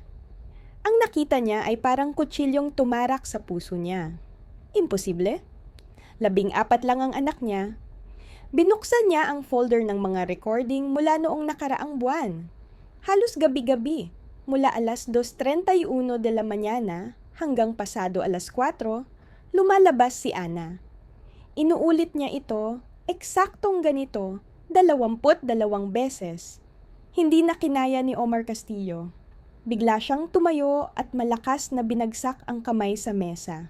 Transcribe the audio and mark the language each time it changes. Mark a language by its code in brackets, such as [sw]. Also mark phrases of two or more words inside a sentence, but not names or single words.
[tl] Ang nakita niya ay parang kutsilyong tumarak sa puso niya. Imposible. 14 lang ang anak niya. Binuksan niya ang folder ng mga recording mula noong nakaraang buwan. Halos gabi-gabi, mula alas 2:31 [es] de la mañana [tl] hanggang pasado alas 4, lumalabas si Ana. Inuulit niya ito, eksaktong ganito, 22 beses. Hindi na kinaya ni Omar Castillo. Bigla siyang tumayo at malakas na binagsak ang kamay sa mesa.